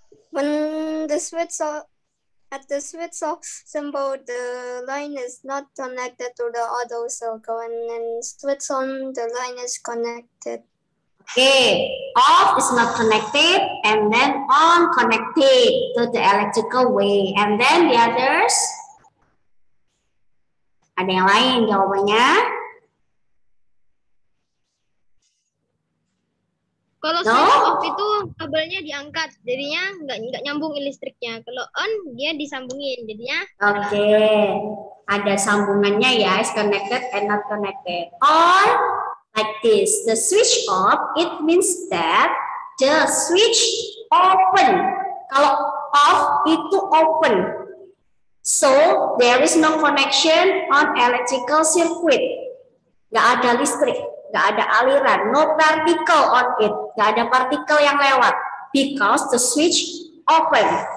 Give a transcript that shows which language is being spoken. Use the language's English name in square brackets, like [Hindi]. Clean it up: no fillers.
[English] When the switch off, at the switch off symbol, the line is not connected to the auto circle, and then switch on, the line is connected. Okay, off is not connected, and then on connected to the electrical way. And then the others? [Indonesian] Ada yang lain jawabannya? Kalau [English] No? [Indonesian] switch off itu kabelnya diangkat, jadinya nggak nyambung listriknya. Kalau on dia disambungin, jadinya. Oke, ada sambungannya ya, [English] is connected and not connected. Or like this, the switch off, it means that the switch open. [Indonesian] Kalau off itu open. [English] So, there is no connection on electrical circuit. [Indonesian] Nggak ada listrik, nggak ada aliran, [English] no particle on it. [Indonesian] Nggak ada partikel yang lewat. [English] Because the switch open.